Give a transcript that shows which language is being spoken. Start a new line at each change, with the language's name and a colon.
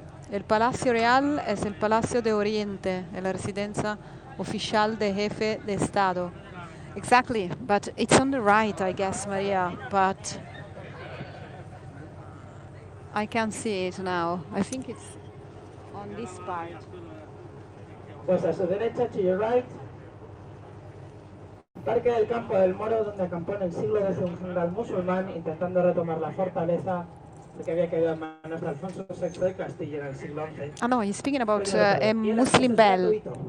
Spanish: El Palacio Real es el Palacio de Oriente, es la residencia oficial de jefe de Estado.
English: Exactly, but it's on the right, I guess, Maria, but I can't see it now. I think it's on this part.
Spanish: Pues a su derecha,
English: to your right,
Spanish: Parque del Campo del Moro, donde acampó en el siglo X un general musulmán intentando retomar la fortaleza que había caído en manos de Alfonso VI de Castilla en el siglo XI.
English: Oh no, he's speaking about a Muslim bell.